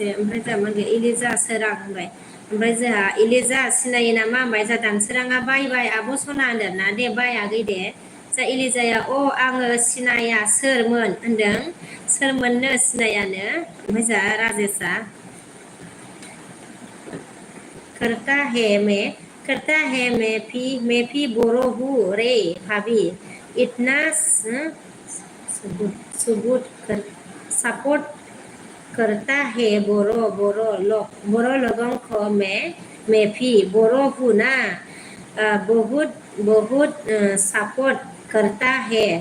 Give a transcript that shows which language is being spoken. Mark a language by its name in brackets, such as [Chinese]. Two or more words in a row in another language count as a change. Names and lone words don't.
[Bodo] ओमफ्राय जोंहा मा होनगोन इलिजा सोरां होनबाय ओमफ्राय जोंहा इलिजा सिनायो नामा होनबाय जोंहा दानसोराङा बाय आब' सना होनदों ना दे बाय आगै दे जा इलिजाया अ आङो सिनाया सोरमोन होनदों सोरमोननो सिनायानो ओमफ्राय जोंहा राजेशआ [Hindi] करता है मैं भी बोरो हूँ रे भाभी इतना सबूत कर सपोर्ट करता है बोरो लोगों को मैं भी बोरो हूँ ना बहुत बहुत सपोर्ट करता है